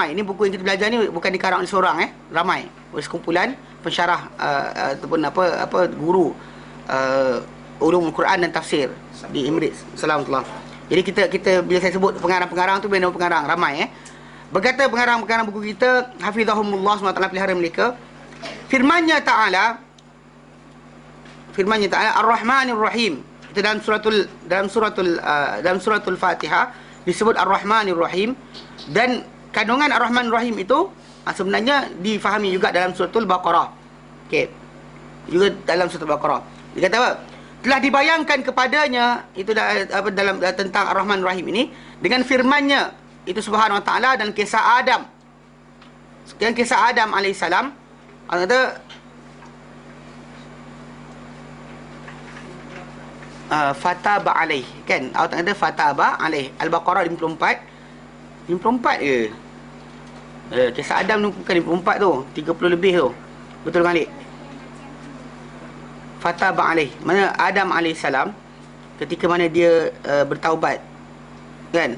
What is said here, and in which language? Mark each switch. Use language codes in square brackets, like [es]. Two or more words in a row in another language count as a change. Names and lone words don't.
[ms] Ini buku yang kita belajar ni bukan dikarang oleh seorang, ramai. Oleh sekumpulan pensyarah ataupun guru ulumul Quran dan tafsir di Emirates. Assalamualaikum. Jadi kita bila saya sebut pengarang-pengarang tu bila nama pengarang ramai. Berkata pengarang-pengarang buku kita, hafizahumullah SWT, pelihara mereka. Firman-Nya Ta'ala [ar] الرحمن الرحيم. [ms] Itu dalam suratul Fatihah disebut [ar] الرحمن الرحيم, [ms] dan kandungan [ar] الرحمن الرحيم [ms] itu sebenarnya difahami juga dalam suratul Baqarah. Okey. Juga dalam suratul Baqarah. Dia kata apa? Telah dibayangkan kepadanya itu dalam tentang [ar] الرحمن الرحيم [ms] ini dengan firman-Nya itu [ar] سبحانه وتعالى [ms] dan kisah Adam. Dan kisah Adam alaihissalam, Allah kata [ar] فتاب عليه, [ms] kan? Allah kata [ar] فتاب عليه. [ms] Al-Baqarah 54 ke? Kisah Adam tu bukan 54 tu, 30 lebih tu. Betul Malik? [ar] فتاب عليه, [ms] mana Adam alaihissalam ketika mana dia bertaubat, kan?